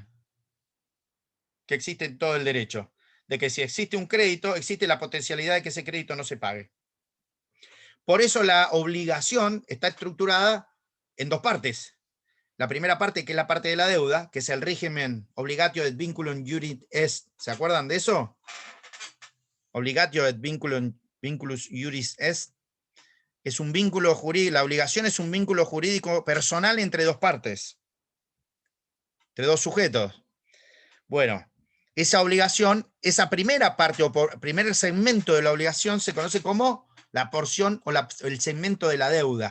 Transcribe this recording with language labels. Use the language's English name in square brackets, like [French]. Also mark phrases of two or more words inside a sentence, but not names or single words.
[Spanish] Que existe en todo el derecho. De que si existe un crédito, existe la potencialidad de que ese crédito no se pague. Por eso la obligación está estructurada en dos partes. La primera parte, que es la parte de la deuda, que es el régimen [Latin] obligatio et vinculum iuris est. [Spanish] ¿Se acuerdan de eso? [Latin] Obligatio et vinculus iuris est. [Spanish] Es un vínculo jurídico, la obligación es un vínculo jurídico personal entre dos partes, entre dos sujetos. Bueno, esa obligación, esa primera parte o primer segmento de la obligación se conoce como la porción o el segmento de la deuda.